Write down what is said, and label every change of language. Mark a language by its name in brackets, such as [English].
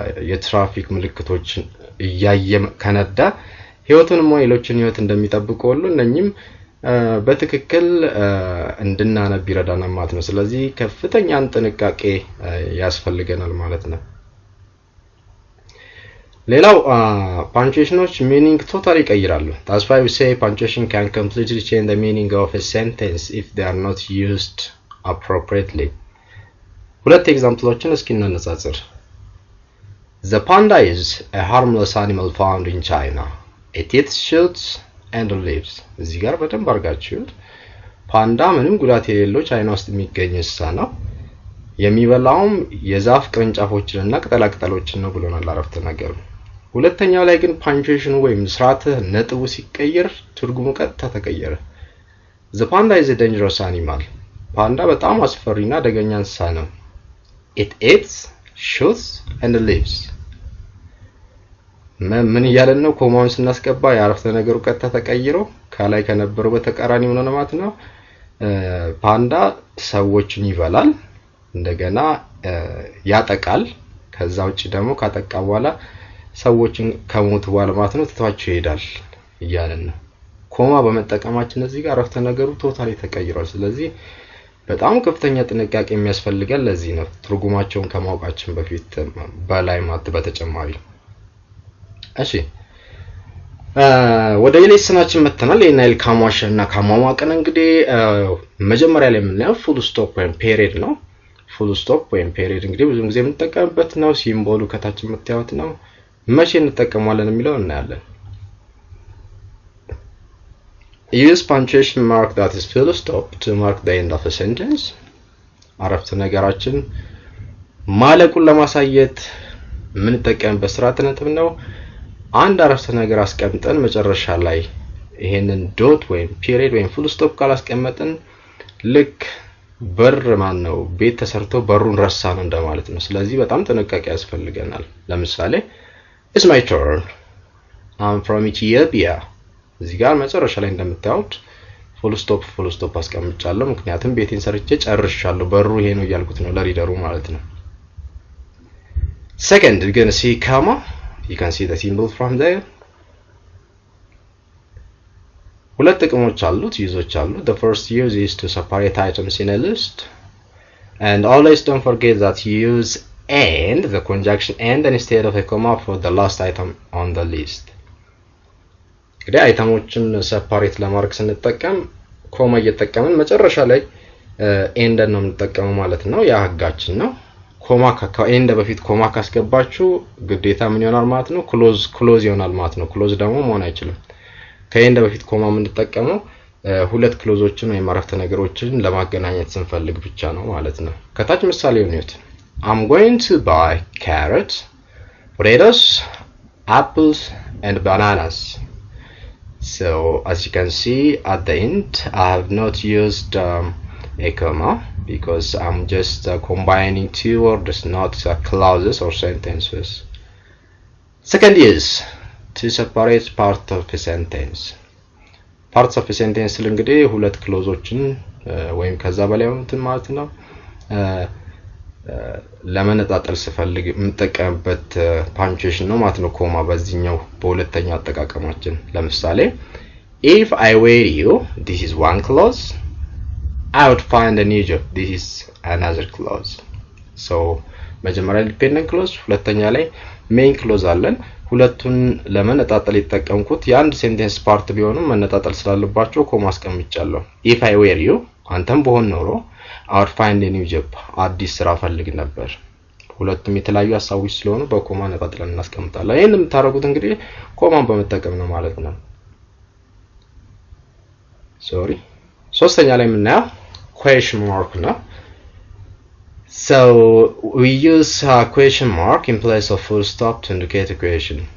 [Amharic] የትራፊክ ምልክቶችን እያየ ከነዳ ህይወቱንም ሌሎችን ህይወት እንደሚጠብቁ ሁሉ እነኚህም በትክክል እንድናነብ ይረዳናል ማለት ነው። ስለዚህ ከፍተኛን ጥንቃቄ ያስፈልገናል ማለት ነው። ሌላው ፓንክቹዌሽኖች ሚኒንግ ቶታሊ ይቀይራሉ። [English] That's why we say punctuation can completely change the meaning of a sentence if they are not used appropriately. [Amharic] ሁለት ኤግዛምፕሎችን እስኪ እናነጻጽር። [English] The panda is a harmless animal found in China. It eats shoots and leaves. [Amharic] እዚህ ጋር በደንብ አድርጋችሁት ፓንዳ ምንም ጉዳት የሌለው ቻይና ውስጥ የሚገኝ እንስሳ ነው። የሚበላውም የዛፍ ቅርንጫፎችንና ቅጠላቅጠሎችን ነው ብሎናል አረፍተ ነገሩ። ሁለተኛው ላይ ግን ፓንክቹዌሽኑ ወይም ሥርዓተ ነጥቡ ሲቀየር ትርጉሙ ቀጥታ ተቀየረ። [English] The panda is a dangerous animal. [Amharic] ፓንዳ በጣም አስፈሪና አደገኛ እንስሳ ነው. [English] It eats, shoots and lives. [Amharic] ምን እያለን ነው? ኮማውን ስናስገባ የአረፍተ ነገሩ ቀጥታ ተቀይሮ ከላይ ከነበረው በተቃራኒ ሆነ ማለት ነው. ፓንዳ ሰዎችን ይበላል, እንደገና ያጠቃል. ከዛ ውጪ ደግሞ ካጠቃ በኋላ ሰዎችን ከሞቱ በኋላ ማለት ነው ትቷቸው ይሄዳል እያለን ነው. ኮማ በመጠቀማችን እዚህ ጋር አረፍተ ነገሩ ቶታሊ ተቀይሯል. ስለዚህ በጣም ከፍተኛ ጥንቃቄ የሚያስፈልጋል. ለዚህ ነው ትርጉማቸውን ከማወቃችን በፊት በላይ ማለት በተጨማሪ። እሺ ወደ ሌሰናችን መተናል. የናይል ካሟሽና ካሟሟቀን እንግዲህ መጀመሪያ ላይ የምናየው ፉል ስቶፕ ወይም ፔሪድ ነው. ፉል ስቶፕ ወይም ፔሪድ እንግዲህ ብዙ ጊዜ የምንጠቀምበት ነው. ሲምቦሉ ከታች የምታዩት ነው. መቼ እንጠቀማለን የሚለው እናያለን. [English] Use punctuation mark that is full stop to mark the end of a sentence. [Amharic] አረፍተ ነገራችን ማለቁን ለማሳየት የምንጠቀምበት ሥርዓተ ነጥብ ነው. አንድ አረፍተ ነገር አስቀምጠን መጨረሻ ላይ ይሄንን ዶት ወይም ፔሪድ ወይም ፉል ስቶፕ ካላስቀመጥን ልክ በር ማን ነው ቤት ተሰርቶ በሩን ረሳ ነው እንደማለት ነው. ስለዚህ በጣም ጥንቃቄ ያስፈልገናል. [English] ለምሳሌ It's my turn. I'm from Ethiopia. [Amharic] እዚህ ጋር መጨረሻ ላይ እንደምታዩት ፉል ስቶፕ አስቀምጫለሁ ምክንያቱም ቤቴን ሰርቼ ጨርሻለሁ በሩ ይሄ ነው እያልኩት ነው ለሪደሩ ማለት ነው. [English] Second, you're going to see comma. You can see the symbol from there. [Amharic] ሁለት ጥቅሞች አሉት ዩዞች አሉት. [English] The first use is to separate items in a list. And always don't forget that you use and, the conjunction and instead of a comma for the last item on the list. [Amharic] እንግዲህ አይተሞችን ሰፓሬት ለማድረግ ስንጠቀም ኮማ እየተጠቀምን መጨረሻ ላይ ኤንድ ነው የምንጠቀመው ማለት ነው። ያ ህጋችን ነው. ኮማ ከኤንድ በፊት ኮማ ካስገባችሁ ግዴታ ምን ይሆናል ማለት ነው? ክሎዝ ይሆናል ማለት ነው. ክሎዝ ደግሞ መሆን አይችልም. ከኤንድ በፊት ኮማ የምንጠቀመው ሁለት ክሎዞችን ወይም አረፍተ ነገሮችን ለማገናኘት ስንፈልግ ብቻ ነው ማለት ነው. ከታች ምሳሌው ነው. [English] I'm going to buy carrots, potatoes, apples and bananas. So as you can see at the end I have not used a comma because I'm just combining two words, not clauses or sentences. Second is to separate part of a sentence. Parts of a sentence [Amharic] እንግዲህ ሁለት ክሎዞችን ወይም ከዛ በላይ እንትን ማለት ነው ለመነጣጠል ስፈልግ የምጠቀምበት ፓንክቹዌሽን ነው ማለት ነው ኮማ በዚህኛው በሁለተኛው አጠቃቀማችን. [English] ለምሳሌ if I were you, this is one clause. I would find a new job, this is another clause. So መጀመሪያ dependent clause ሁለተኛ ላይ main clause አለን. [Amharic] ሁለቱን ለመነጣጠል የተጠቀምኩት የአንድ ሴንቴንስ ፓርት ቢሆንም መነጣጠል ስላለባቸው ኮማ አስቀምጫለሁ. [English] if I were you [Amharic] አንተም በሆን ኖሮ [English] I would find a new job, [Amharic] አዲስ ስራ ፈልግ ነበር. ሁለቱም የተለያዩ ሐሳቦች ስለሆኑ በኮማ ነጣጥለን እናስቀምጣለን. ይሄን የምታረጉት እንግዲህ ኮማን በመጠቀም ነው ማለት ነው. ሶስተኛ ላይ የምናየው question mark ነው. [English] So we use a question mark in place of full stop to indicate a question.